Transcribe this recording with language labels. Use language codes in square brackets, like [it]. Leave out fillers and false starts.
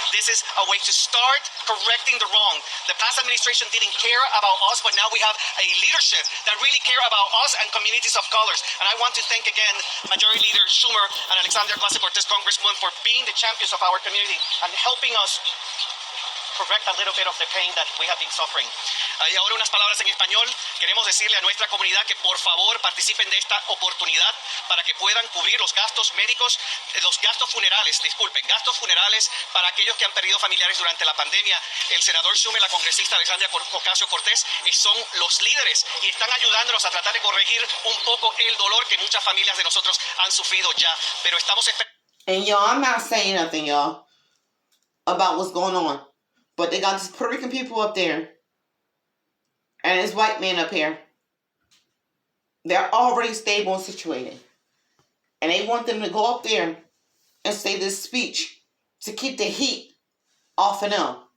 [en] This is a way to start correcting the wrong. The past administration didn't care about us, but now we have a leadership that really care about us and communities of colors. And I want to thank again Majority Leader Schumer and Alexandria Ocasio-Cortez, Congresswoman, for being the champions of our community and helping us correct a little bit of the pain that we have been suffering. [es] Y ahora unas palabras en español. Queremos decirle a nuestra comunidad que por favor participen de esta oportunidad para que puedan cubrir los gastos médicos, los gastos funerales, gastos funerales para aquellos que han perdido familiares durante la pandemia. El senador Schumer, la congresista Alexandria Ocasio-Cortez son los líderes y están ayudándonos a tratar de corregir un poco el dolor que muchas familias de nosotros han sufrido ya. Pero estamos esperando. [en] And y'all, I'm not saying nothing, y'all, about what's going on. But they got these Puerto Rican people up there and this white man up here. They're already stable and situated. And they want them to go up there and say this speech to keep the heat off of them.